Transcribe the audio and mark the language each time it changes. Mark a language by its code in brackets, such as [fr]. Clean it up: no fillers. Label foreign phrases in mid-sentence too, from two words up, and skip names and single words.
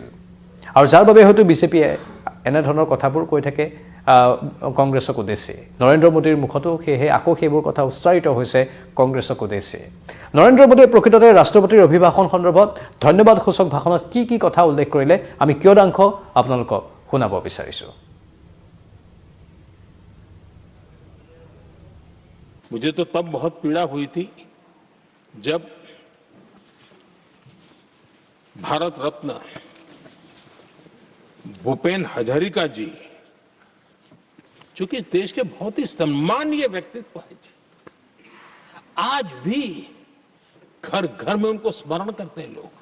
[as] আৰু যাৰ বাবে হয়তো বিজেপিয়ে এনেধৰণৰ কথাবোৰ কৈ থাকে কংগ্ৰেছক উদ্দেশ্যি। নৰেন্দ্ৰ মোদীৰ মুখতো সেয়েহে আকৌ সেইবোৰ কথা উচ্চাৰিত হৈছে কংগ্ৰেছক উদ্দেশ্যি। নৰেন্দ্ৰ মোদীয়ে প্ৰকৃততে ৰাষ্ট্ৰপতিৰ অভিভাষণ সন্দৰ্ভত ধন্যবাদসূচক ভাষণত কি কি কথা উল্লেখ কৰিলে আমি কিয়দাংশ আপোনালোকক শুনাব বিচাৰিছোঁ। [hi] मुझे तो तब बहुत पीड़ा हुई थी जब भारत रत्न भूपेन हजारिका जी, जो कि देश के बहुत ही सम्मानीय व्यक्तित्व है जी, आज भी घर घर में उनको स्मरण करते हैं लोग।